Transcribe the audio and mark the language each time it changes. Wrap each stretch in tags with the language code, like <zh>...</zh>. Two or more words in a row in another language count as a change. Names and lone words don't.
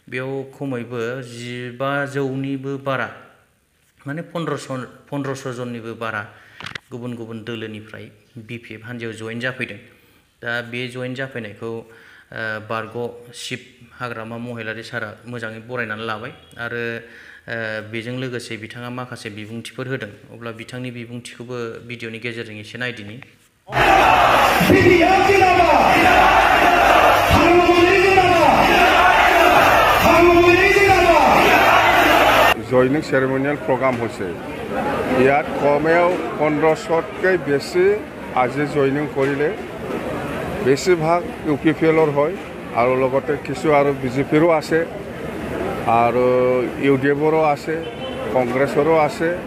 <brx>बेयाव खमैबो 1500निबो बारा माने 1500 जननिबो बारा गुबुन गुबुन दोलोनिफ्राय BPF हान्जायाव जइन जाफैदों। दा बे जइन जाफैनायखौ बारग' शिब हाग्रामा महिलारि सारा मोजाङै बरायनानै लाबाय आरो बेजों लोगोसे बिथाङा माखासे बिबुंथिफोर होदों। अब्ला बिथांनि बिबुंथिखौबो भिडिअनि गेजेरजों एसे नायदिनि।</brx> <en>joining ceremonial program</en> <as>হচ্ছে ইয়াত কমেও 1500তকৈ বেছি আজি জয়নিং কৰিলে বেছিভাগ UPPLৰ হয় আৰু লগতে কিছু আৰু BJPৰো আছে আৰু UDFৰো আছে কংগ্ৰেছৰো আছে</as>